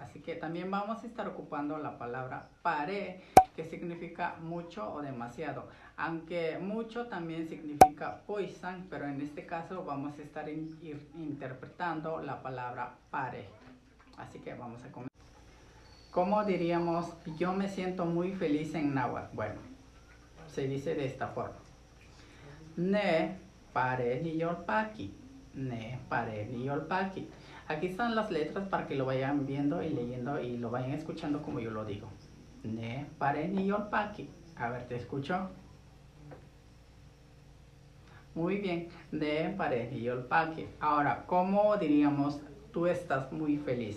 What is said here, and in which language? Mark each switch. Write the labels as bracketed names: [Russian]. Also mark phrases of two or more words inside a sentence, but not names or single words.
[Spanish] Así que también vamos a estar ocupando la palabra pare, que significa mucho o demasiado, aunque mucho también significa poisan, pero en este caso vamos a estar interpretando la palabra pare. Así que vamos a comenzar. ¿Cómo diríamos yo me siento muy feliz en náhuatl? Bueno, se dice de esta forma: [Nahuatl languages] ne pare ni yolpaki, ne pare ni yolpaki. [Spanish] Aquí están las letras para que lo vayan viendo y leyendo y lo vayan escuchando como yo lo digo. [Nahuatl languages] Ne pare ni yolpaki. [Spanish] A ver, ¿te escucho? Muy bien, [Nahuatl languages] ne pare ni yolpaki. [Spanish] Ahora, ¿cómo diríamos tú estás muy feliz?